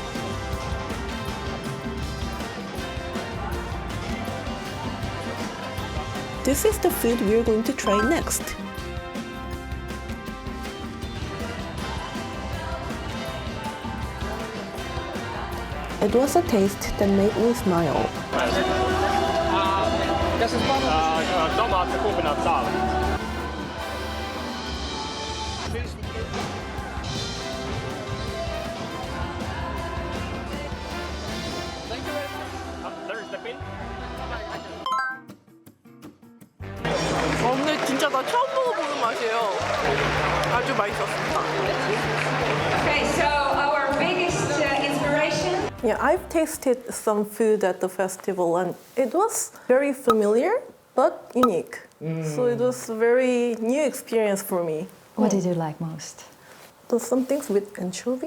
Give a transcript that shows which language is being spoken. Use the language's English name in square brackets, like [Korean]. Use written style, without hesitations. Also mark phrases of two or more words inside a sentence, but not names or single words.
[English] This is the food we're going to try next. It was a taste that made me smile. [Latvian] Tomātu kūpināts sāli. [English] There's the pin. [Korean] 오늘 진짜 나 처음 먹어보는 맛이에요. 아주 맛있었습니다. [English] Okay, so our biggest inspiration. Yeah, I've tasted some food at the festival and it was very familiar but unique. So it was a very new experience for me. What did you like most? There's some things with anchovy.